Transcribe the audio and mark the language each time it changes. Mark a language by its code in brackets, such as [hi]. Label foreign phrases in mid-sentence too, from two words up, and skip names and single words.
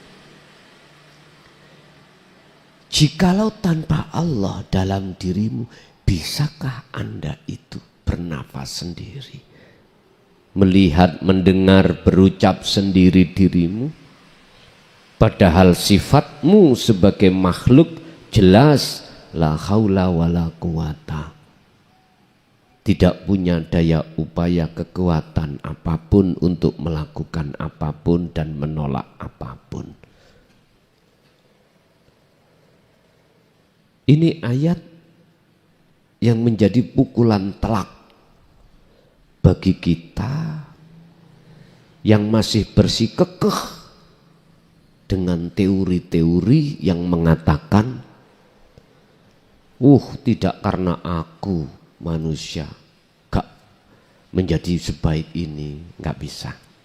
[id] Jikalau tanpa Allah dalam dirimu, bisakah Anda itu bernafas sendiri, melihat, mendengar, berucap sendiri dirimu? Padahal sifatmu sebagai makhluk jelas [ar] لا حول ولا قوة, [id] tidak punya daya upaya kekuatan apapun untuk melakukan apapun dan menolak apapun. Ini ayat yang menjadi pukulan telak bagi kita yang masih bersikukuh dengan teori-teori yang mengatakan, tidak karena aku manusia gak menjadi sebaik ini, gak bisa.